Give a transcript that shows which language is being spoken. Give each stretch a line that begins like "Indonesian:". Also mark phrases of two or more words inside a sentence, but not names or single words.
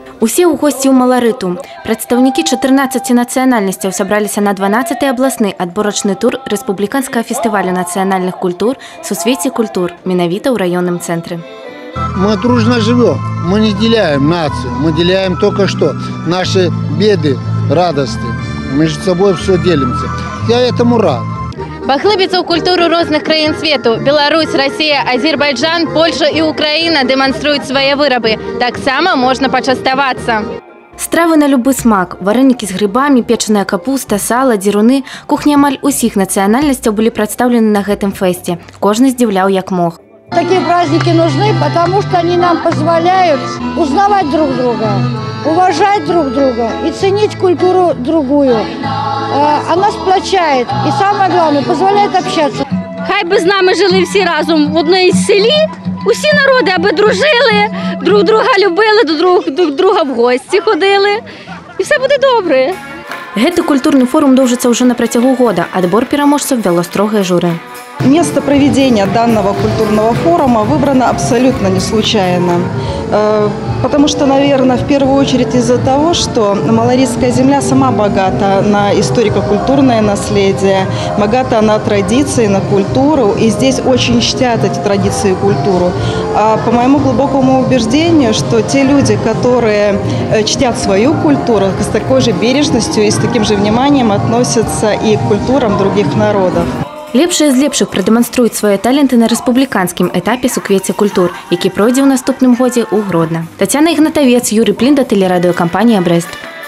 Belarusian: Усе ў госці ў Маларыту. Прадстаўнікі 14 нацыянальнасцяў сабраліся на 12-й абласны адборачны тур рэспубліканскага фестывалю нацыянальных культур «Сусвеце культур» менавіта ў раённым цэнтры.
Russian: Мы дружно живем, мы не деляем нацию, мы деляем только что наши беды, радости. Между собой все делимся. Я этому рад.
Belarusian: Паглыбіцца ў культуру розных краін свету. Беларусь, Россия, Азербайджан, Польша и Украина дэманструюць свае вырабы. Таксама можна пачаставацца. Стравы на любы смак, варэники з грибамі, печаная капуста, сала, дзіруны. Кухні амаль усіх нацыянальнасцяў былі прадстаўлены на гэтым фэсце. Кожны здзіўляў як мог.
Russian: Такие праздники нужны, потому что они нам позволяют узнавать друг друга, уважать друг друга и ценить культуру другую. Она сплочает и, самое главное, позволяет общаться.
Ukrainian: Хай би з нами жили всі разом в одній селі, усі народи аби дружили, друг друга любили, друг друга в гості ходили, і все буде добре.
Belarusian: Гэты культурны форум доўжыцца ўжо на працягу года. Адбор пераможцаў вяло строгае журы.
Russian: Место проведения данного культурного форума выбрано абсолютно не случайно. Потому что, наверное, в первую очередь из-за того, что Малоритская земля сама богата на историко-культурное наследие, богата на традиции, на культуру. И здесь очень чтят эти традиции и культуру. А по моему глубокому убеждению, что те люди, которые чтят свою культуру, с такой же бережностью и с таким же вниманием относятся и к культурам других народов.
Belarusian: Лепшыя з лепшых прадэманструюць свае таленты на рэспубліканскім этапе «Суквецце культур», які пройдзе ў наступным годзе ў Гродна. Тацяна Ігнатавец, Юрый Плінда, тэлерадыёкампанія «Брэст».